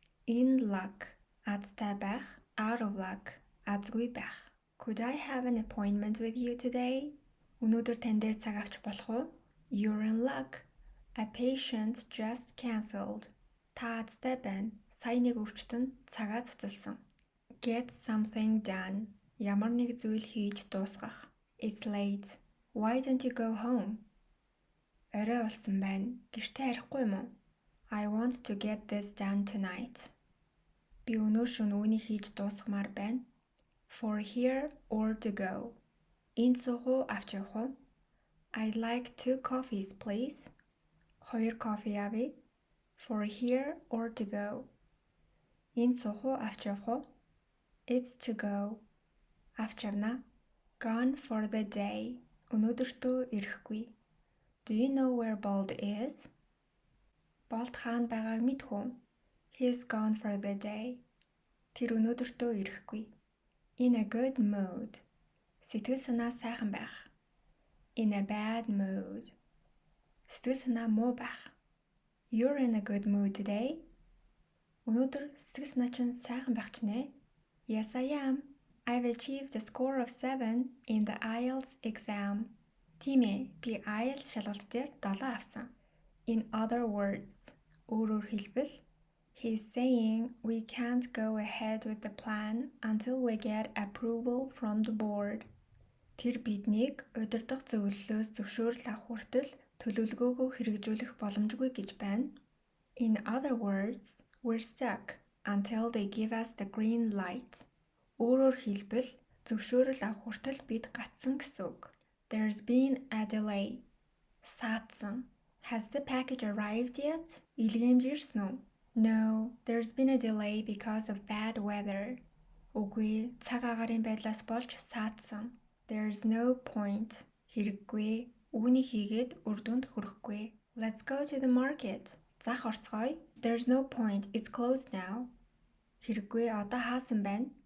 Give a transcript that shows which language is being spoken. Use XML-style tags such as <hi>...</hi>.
<en>In luck,</en> <mn>азтай байх,</mn> <en>out of luck,</en> <mn>азгүй байх.</mn> <en>Could I have an appointment with you today?</en> <mn>Өнөөдөр тань дээр цаг авч болох уу?</mn> <en>You're in luck. A patient just cancelled.</en> <mn>Та азтай байна. Сая нэг өвчтөн цагаа цуцалсан.</mn> <en>Get something done.</en> <mn>Ямар нэг зүйл хийж дуусгах.</mn> <en>It's late. Why don't you go home?</en> <mn>Орой болсон байна. Гэртээ харихгүй юм уу?</mn> <en>I want to get this done tonight.</en> <mn>Би өнөө шөнө үүнийг хийж дуусгамаар байна.</mn> <en>For here or to go.</en> <mn>Энд суух уу, авч явах уу?</mn> <en>I'd like 2 coffees, please.</en> <mn>2 кофе авъя.</mn> <en>For here or to go.</en> <mn>Энд суух уу, авч явах уу?</mn> <en>It's to go.</en> <mn>Авч явна.</mn> <en>Gone for the day.</en> <mn>Өнөөдөртөө ирэхгүй.</mn> <en>Do you know where Bold is?</en> <mn>Bold хаана байгааг мэдэх үү?</mn> <en>He's gone for the day.</en> <mn>Тэр өнөөдөртөө ирэхгүй.</mn> <en>In a good mood.</en> <mn>Сэтгэл санаа сайхан байх.</mn> <en>In a bad mood.</en> <mn>Сэтгэл санаа муу байх.</mn> <en>You're in a good mood today.</en> <mn>Өнөөдөр сэтгэл санаа чинь сайхан байх ч нэ?</mn> <en>Yes, I am. I've achieved a score of 7 in the IELTS exam.</en> <mn>Тийм ээ, би IELTS шалгалт дээр 7 авсан.</mn> <en>In other words,</en> <mn>өөрөөр хэлбэл,</mn> <en>he's saying we can't go ahead with the plan until we get approval from the board.</en> <mn>Тэр биднийг удирдах зөвлөлөөс зөвшөөрөл авах хүртэл төлөвлөгөөгөө хэрэгжүүлэх боломжгүй гэж байна.</mn> <en>In other words, we're stuck until they give us the green light.</en> <mn>Өөрөөр хэлбэл, зөвшөөрөл авах хүртэл бид гацсан гэсэн үг.</mn> <en>There's been a delay.</en> <mn>Саатсан.</mn> <en>Has the package arrived yet?</en> <mn>Илгээмж ирсэн үү?</mn> <en>No, there's been a delay because of bad weather.</en> <mn>Үгүй, цаг агаарын байдлаас болж саатсан.</mn> <en>There's no point.</en> <mn>Хэрэггүй. Үүнийг хийгээд үр дүнд хүрэхгүй.</mn> <en>Let's go to the market.</en> <mn>Зах орцгоё.</mn> <en>There's no point. It's closed now.</en> <mn>Хэрэггүй, одоо хаасан байна.</mn>